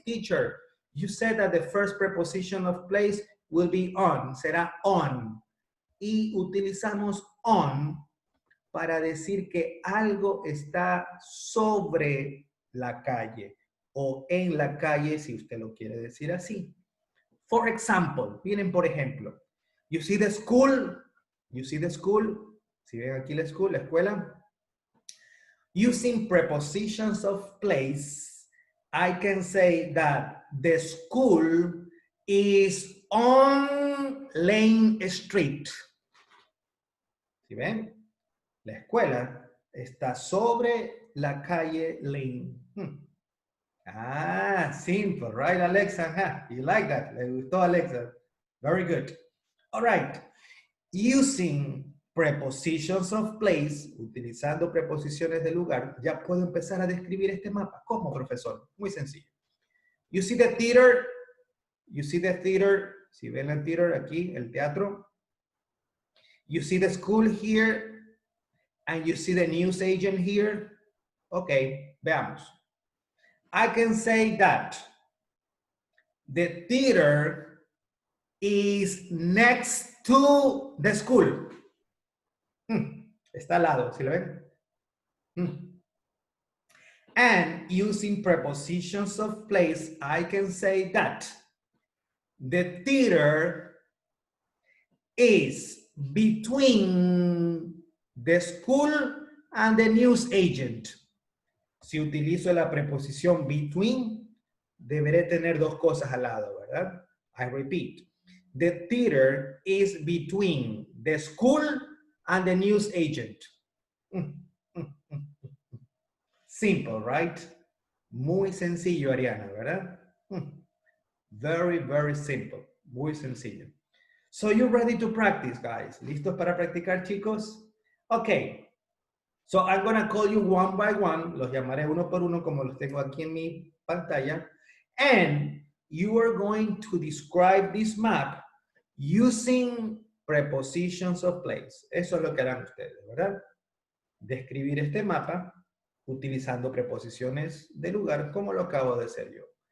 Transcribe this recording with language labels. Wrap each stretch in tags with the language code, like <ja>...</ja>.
<en>Teacher, you said that the first preposition of place will be on,</en> <es>será</es> <en>on.</en> <es>Y utilizamos on para decir que algo está sobre la calle o en la calle, si usted lo quiere decir así.</es> <en>For example,</en> <es>miren por ejemplo.</es> <en>You see the school? You see the school?</en> <es>Si ven aquí la school, la escuela.</es> <en>Using prepositions of place, I can say that the school is on Lane Street.</en> <es>¿Sí ven? La escuela está sobre la calle Lane.</es> <en>Ah, simple, right, Alexa? Huh, you like that?</en> <es>Le gustó,</es> <en>Alexa. Very good. All right. Using prepositions of place,</en> <es>utilizando preposiciones de lugar, ya puedo empezar a describir este mapa. ¿Cómo, profesor? Muy sencillo.</es> <en>You see the theater? You see the theater?</en> <es>Si ven el theater aquí, el teatro.</es> <en>You see the school here, and you see the news agent here. Okay,</en> <es>veamos.</es> <en>I can say that the theater is next to the school.</en> <es>Está al lado, ¿sí lo ven?</es> <en>And using prepositions of place, I can say that the theater is between the school and the news agent.</en> <es>Si utilizo la preposición between, deberé tener dos cosas al lado, ¿verdad?</es> <en>I repeat. The theater is between the school and the news agent. Simple, right?</en> <es>Muy sencillo, Ariana, ¿verdad?</es> <en>Very, very simple.</en> <es>Muy sencillo.</es> <en>So you're ready to practice, guys.</en> <es>¿Listos para practicar, chicos?</es> <en>Okay. So I'm going to call you one by one.</en> <es>Los llamaré uno por uno como los tengo aquí en mi pantalla.</es> <en>And you are going to describe this map using prepositions of place.</en> <es>Eso es lo que harán ustedes, ¿verdad? Describir este mapa utilizando preposiciones de lugar como lo acabo de hacer yo.</es>